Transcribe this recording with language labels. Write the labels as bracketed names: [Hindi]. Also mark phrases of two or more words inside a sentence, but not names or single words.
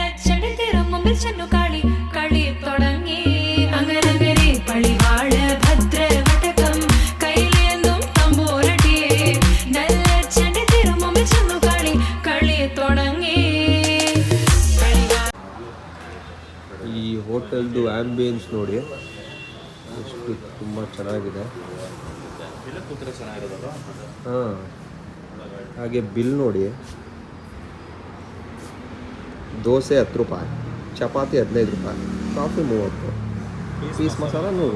[Malayalam] ചെടി തിരുമുമ്പിൽ ചെന്നു കളി കളി തുടങ്ങി അങ്ങനെ പളിവാള ഭദ്രവടകം കൈലേന്തും തമ്പൂരട്ടെ നല്ല ചെടി തിരുമുമ്പിൽ ചെന്നു കളി കളി തുടങ്ങി. [Kannada] ಈ ಹೋಟೆಲ್ದು ಆಂಬಿಯನ್ಸ್ ನೋಡಿ ಎಷ್ಟು ತುಂಬ ಚೆನ್ನಾಗಿದೆ. ಹಾಂ, ಹಾಗೆ ಬಿಲ್ ನೋಡಿ, ದೋಸೆ 10 ರೂಪಾಯಿ, ಚಪಾತಿ 15 ರೂಪಾಯಿ, ಕಾಫಿ 30, ಪೀಸ್ ಮಸಾಲ 100.